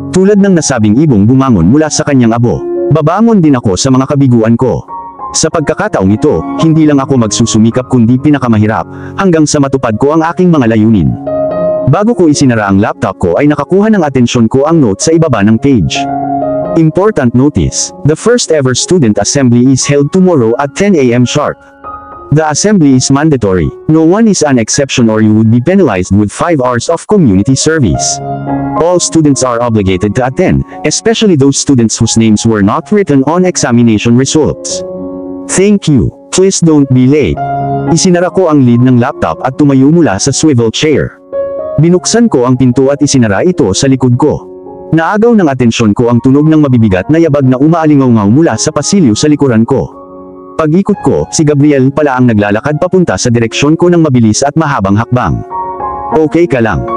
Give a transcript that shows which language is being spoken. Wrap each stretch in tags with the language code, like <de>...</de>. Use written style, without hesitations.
<tl>Tulad ng nasabing ibong bumangon mula sa kanyang abo, babangon din ako sa mga kabiguan ko. Sa pagkakataong ito, hindi lang ako magsusumikap kundi pinakamahirap, hanggang sa matupad ko ang aking mga layunin. Bago ko isinara ang laptop ko ay nakakuha ng atensyon ko ang note sa ibaba ng page.</tl> <en>Important notice, the first ever student assembly is held tomorrow at 10 a.m. sharp. The assembly is mandatory, no one is an exception or you would be penalized with 5 hours of community service. All students are obligated to attend, especially those students whose names were not written on examination results. Thank you, please don't be late.</en> <tl>Isinara ko ang lid ng laptop at tumayo mula sa swivel chair. Binuksan ko ang pinto at isinara ito sa likod ko. Naagaw ng atensyon ko ang tunog ng mabibigat na yabag na umaalingaw-ngaw mula sa pasilyo sa likuran ko. Pag-ikot ko, si Gabriel pala ang naglalakad papunta sa direksyon ko ng mabilis at mahabang hakbang. Okay ka lang?</tl>